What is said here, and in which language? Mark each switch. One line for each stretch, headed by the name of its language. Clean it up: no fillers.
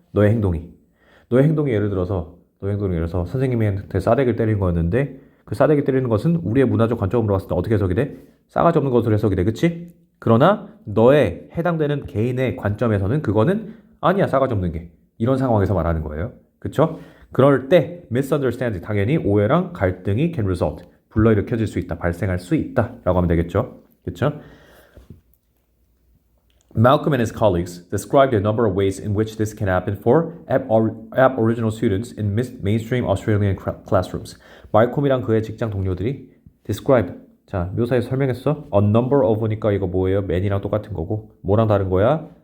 Korean: 너의 행동이 예를 들어서 선생님한테 싸대기를 때리는 거였는데 그 싸대기 때리는 것은 우리의 문화적 관점으로 봤을 때 어떻게 해석이 돼? 싸가지 없는 것으로 해석이 돼. 그치? 그러나 너의 해당되는 개인의 관점에서는 그거는 아니야. 싸가지 없는 게. 이런 상황에서 말하는 거예요. 그쵸? 그럴 때 misunderstanding 당연히 오해랑 갈등이
English: can result
Korean: 불러일으켜질 수 있다. 발생할 수 있다. 라고 하면 되겠죠. 그쵸?
English: Malcolm and his colleagues described a number of ways in which this can happen for Aboriginal students in mainstream Australian classrooms.
Korean: 말콤이랑 그의 직장 동료들이 describe, 자, 묘사해서 설명했어. A number of니까 이거 뭐예요? man이랑 똑같은 거고 뭐랑 다른 거야?